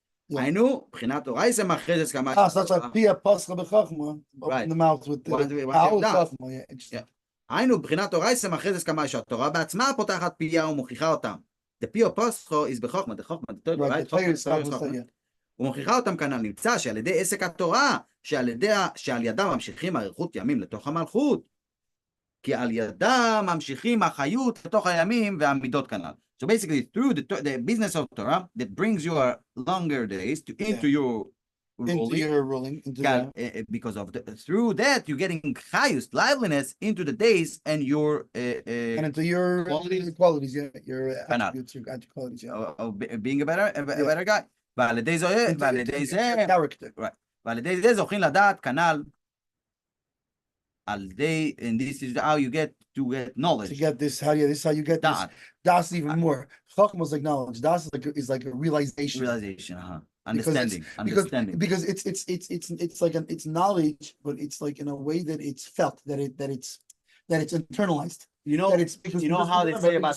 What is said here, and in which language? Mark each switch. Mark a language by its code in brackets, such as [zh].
[he] היינו, בחינת תורה [en] is a [he] מחרזת כמה... [en] So that's like Pia Pascha B'Chachma, open the mouth with the Chachma, yeah, interesting. [he] היינו, בחינת תורה [en] is a [he] מחרזת כמה שהתורה בעצמה פותחת פיה ומוכיחה אותם. [en] The [he] פיה פסחו [en] is בחוכמה, the חוכמה, the Torah, right? [he] ומוכיחה אותם כנ"ל, נמצא שעל ידי עסק התורה, שעל ידם ממשיכים אריכות ימים לתוך המלכות, כי על ידם ממשיכים החיות לתוך הימים והמידות כנ"ל. [en] So basically, through the business of Torah, that brings your longer days into your ruling, because of through that you're getting highest liveliness into the days and your and into your qualities, yeah, your attributes, your qualities, yeah. Of being a better guy. [he] ועל ידי זה, right. ועל ידי זה זוכים לדעת כנ"ל, על ידי, [en] and this is how you get knowledge. To get this, this is how you get this. Das even more. Chachma is like knowledge. Das is like a realization. Understanding. Because it's like it's knowledge, but it's like in a way that it's felt, that it's internalized. You know, how they say about